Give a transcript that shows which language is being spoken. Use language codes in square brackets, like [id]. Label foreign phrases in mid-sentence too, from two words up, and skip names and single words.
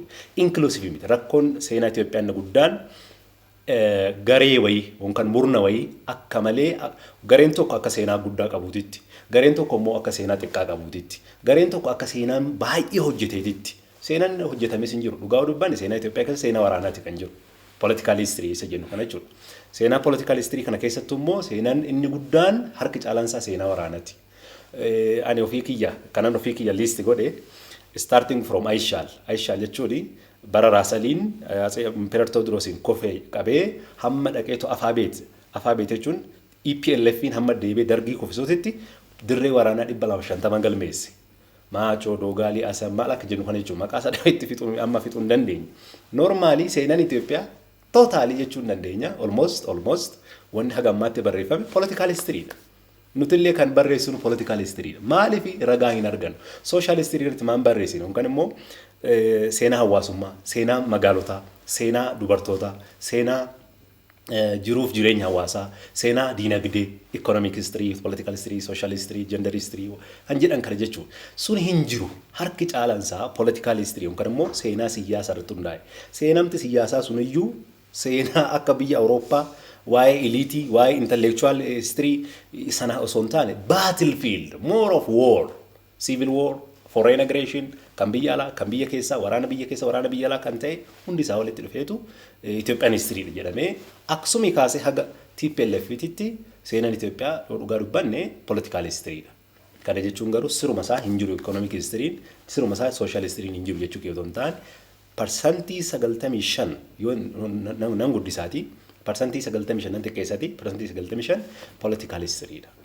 [om] Inclusive miti rakkoon seenaa Itoophiyaan guddaan garee wayii yookaan murna wayii akka malee gareen tokko akka seenaa guddaa qabuutitti gareen tokko immoo akka seenaa xiqqaa qabuutitti gareen tokko akka seenaan baay'ee hojjeteetitti seenaan hojjetames hin jiru dhugaa dubbanne seenaa Itoophiyaa keessa seenaa waraanaati kan jiru. [en] Political history [om] isa jennu kana jechuudha. Seenaa [en] political history [om] kana keessattuu immoo seenaan inni guddaan harki caalansaa seenaa waraanaati. Ani ofii kiyya list godhe [en] starting from [om] Aishaal jechuudha bara Raasaliin Impeerator Tewoodiroosiin kofee qabee hamma dhaqeetu Afaabeet jechuun EPLF'n hamma deebee dargii kofisootitti dirree waraanaa 250 galmeesse. Maachoo Doogalii Asammaa akka jennu kana jechuudha. Maqaa sadii itti fixuun amma fixuu hin dandeenye. Normally seenaan Itoophiyaa totally jechuu hin dandeenya. Almost wanni haga ammaatti barreeffame [en] political history [om] dha. Nutillee kan barreessinu [en] political history [om] dha. Maaliif ragaa hin arganu? [en] Social history [om] irratti maan barreessinu? Yookaan immoo seenaa hawaasummaa, seenaa magaalotaa, seenaa dubartootaa, seenaa jiruuf jireenya hawaasaa, seenaa diinagdee, [en] economic history, political history, social history, gender history [om] kan jedhan kana jechuudha. Sun hin jiru harki caalansaa [en] political history [om] yookaan immoo seenaa siyaasaa irratti hundaa'e. Seenamti siyaasaa suniyyuu seenaa akka biyya Awurooppaa waa'ee eliitii, waa'ee [en] intellectual history [om] sana osoo hin taane [en] battlefield, more of war, civil war, foreign aggression, [om] kan biyya alaa, kan biyya keessaa, waraana biyya keessa, waraana biyya alaa kan ta'e hundi isaa walitti dhufeetu [en] Ethiopian history [om] jedhamee akkasuma kaasee haga TPLF'tti seenaan Itoophiyaa dhugaa dubbanne [en] political history [om] dha. Kana jechuun garuu siruma isaa hin jiru [en] economic history, [om] siruma isaa [en] social history [om] hin jiru jechuu keessatti ta'an parsantii 95 yoo nan guddisaati parsantii 95 nan xiqqeessati parsantii 95 [en] political history [om] dha.